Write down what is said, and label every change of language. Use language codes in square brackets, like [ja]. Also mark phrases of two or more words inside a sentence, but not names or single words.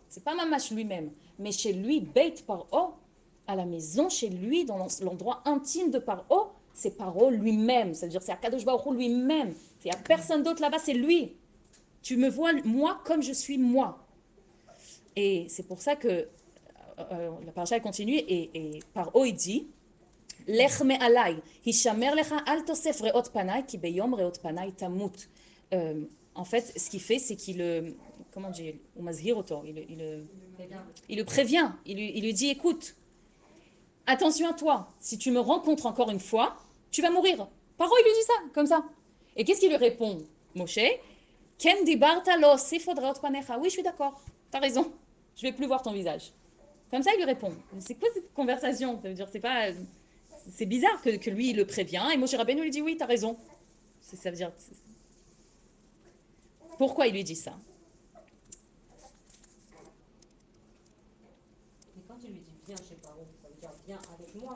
[fr] C'est pas Mamash lui-même. Mais chez lui, Beit Paro, à la maison, chez lui, dans l'endroit intime de Paro, c'est Paro lui-même. C'est-à-dire c'est Akadosh Baruch Hu lui-même. Il n'y a personne d'autre là-bas, c'est lui. Tu me vois, moi, comme je suis moi. Et c'est pour ça que la paracha continue et Paro il dit [he] לך מעלי השמר לך אל תסף ראות פני כי ביום ראתך פני תמות. [fr] En fait, ce qu'il fait, c'est qu'il comment dire, [he] הוא מזהיר אותו, [fr] il le prévient, il lui dit écoute, attention à toi, si tu me rencontres encore une fois, tu vas mourir. Paro il lui dit ça, comme ça. Et qu'est-ce qu'il lui répond, Moshe? [he] כן דברת לא אסף ראות פניך. [fr] Oui, je suis d'accord, t'as raison, je vais plus voir ton visage. Comme ça, il lui répond. C'est quoi cette conversation? Ça veut dire, c'est bizarre que lui, il le prévient. Et Moshe Rabbeinu lui dit, oui, t'as raison. Ça veut dire... Pourquoi il lui dit ça? Mais quand il lui dit viens chez Paro, ça veut dire viens avec moi.